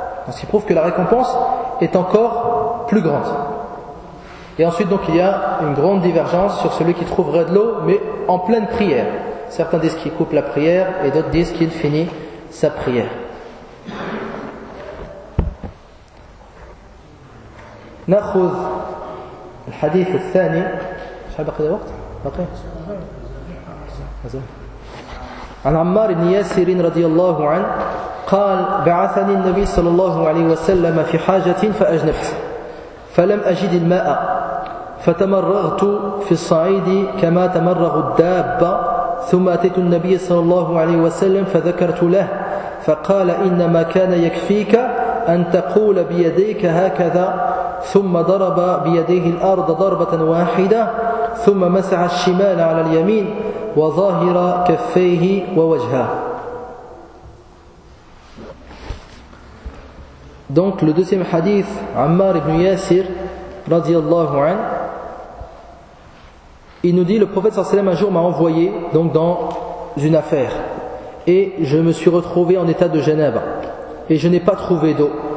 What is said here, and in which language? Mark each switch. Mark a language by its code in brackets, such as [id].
[fr] Donc, ce qui prouve que la récompense est encore plus grande. Et ensuite, donc, il y a une grande divergence sur celui qui trouverait de l'eau, mais en pleine prière. Certains disent qu'il coupe la prière et d'autres disent qu'il finit sa prière. [ar] Nakhouz الحديث الثاني شحال بقي وقت بقي عن عمار بن ياسر رضي الله عنه قال بعثني النبي صلى الله عليه وسلم في حاجة فأجنبت فلم أجد الماء فتمرغت في الصعيد كما تمرغ الدابة ثم أتيت النبي صلى الله عليه وسلم فذكرت له فقال إنما كان يكفيك أن تقول بيديك هكذا ثم ضرب بيديه الأرض ضربة واحدة ثم مسح الشمال على اليمين وظاهر كفيه ووجهه. [fr] Donc le deuxième hadith, Ammar ibn Yasir radiyallahu an, il nous dit, le prophète sallallahu alayhi wa sallam un jour m'a envoyé donc dans une affaire et je me suis retrouvé en état de janaba et je n'ai pas trouvé d'eau.